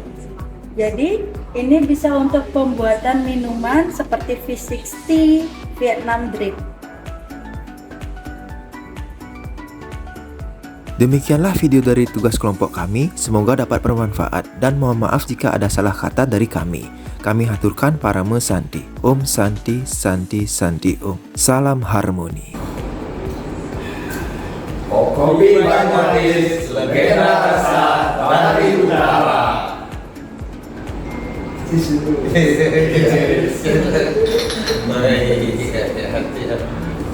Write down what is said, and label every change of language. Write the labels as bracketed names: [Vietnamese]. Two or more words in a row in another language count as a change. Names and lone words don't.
[Indonesian] Jadi ini bisa untuk pembuatan minuman seperti V60, Vietnam Drip. Demikianlah video dari tugas kelompok kami, semoga dapat bermanfaat dan mohon maaf jika ada salah kata dari kami. Kami haturkan parame Santi. [Sanskrit] ॐ शान्तिः, शान्तिः, शान्तिः ॐ. [Indonesian] Salam harmoni. Kopi Banyuasis, legenda rasa dari utara. Baik, hati-hati.